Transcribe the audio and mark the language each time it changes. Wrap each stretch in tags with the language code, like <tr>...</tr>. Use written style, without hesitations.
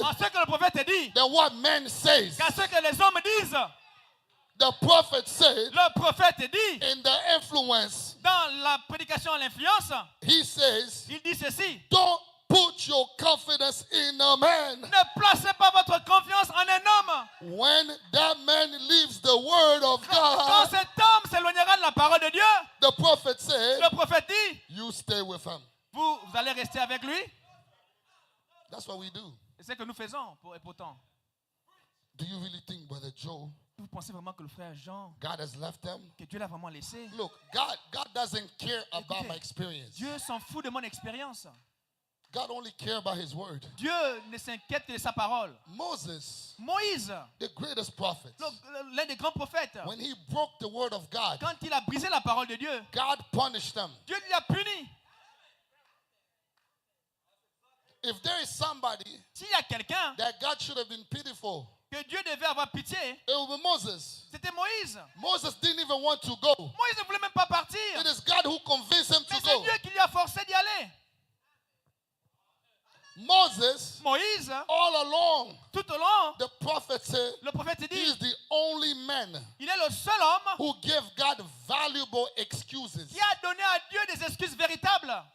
<fr>en ce que le prophète dit</fr> <en>than what man says.</en> <fr>qu'à ce que les hommes disent.</fr> <en>The prophet said</en> <fr>Le prophète dit.</fr> <en>in the influence,</en> <fr>Dans la prédication à l'influence,</fr> <en>he says,</en> <fr>il dit ceci.</fr> <en>don't put your confidence in a man.</en> <fr>Ne placez pas votre confiance en un homme.</fr> <en>When that man leaves the word of</en> <fr>Quand</fr> <en>God,</en> <fr>cet homme s'éloignera de la parole de Dieu,</fr> <en>the prophet said,</en> <fr>le prophète dit,</fr> <en>you stay with him.</en> <fr>vous allez rester avec lui.</fr> <en>That's what we do.</en> <fr>C'est ce que nous faisons et pourtant.</fr> <en>Do you really think, Brother Joe,</en> <fr>Vous pensez vraiment que le frère Jean,</fr> <en>God has left them?</en> <fr>que Dieu l'a vraiment laissé?</fr> <en>Look, God doesn't care about</en> <fr>Écoutez,</fr> <en>my experience.</en> <fr>Dieu s'en fout de mon expérience.</fr> <en>God only cares about his word.</en> <fr>Dieu ne s'inquiète que de sa parole.</fr> <en>Moses,</en> <fr>Moïse,</fr> <en>the greatest prophet,</en> <fr>l'un des grands prophètes,</fr> <en>when he broke the word of God,</en> <fr>quand il a brisé la parole de Dieu,</fr> <en>God punished them.</en> <fr>Dieu lui a puni.</fr> <en>If there is somebody</en> <fr>S'il y a quelqu'un</fr> <en>that God should have been pitiful,</en> <fr>que Dieu devait avoir pitié,</fr> <en>it will be Moses.</en> <fr>c'était Moïse.</fr> <en>Moses didn't even want to go.</en> <fr>Moïse ne voulait même pas partir.</fr> <en>It is God who convinced him</en> <fr>Mais</fr> <en>to</en> <fr>c'est</fr> <en>go.</en> <fr>Dieu qui lui a forcé d'y aller.</fr> <en>Moses,</en> <fr>Moïse,</fr> <en>all along,</en> <fr>tout au long,</fr> <en>the prophet said,</en> <fr>le prophète</fr> <en>he</en> <fr>dit,</fr> <en>is the only man</en> <fr>il est le seul homme</fr> <en>who gave God valuable excuses.</en> <fr>qui a donné à Dieu des excuses véritables,</fr>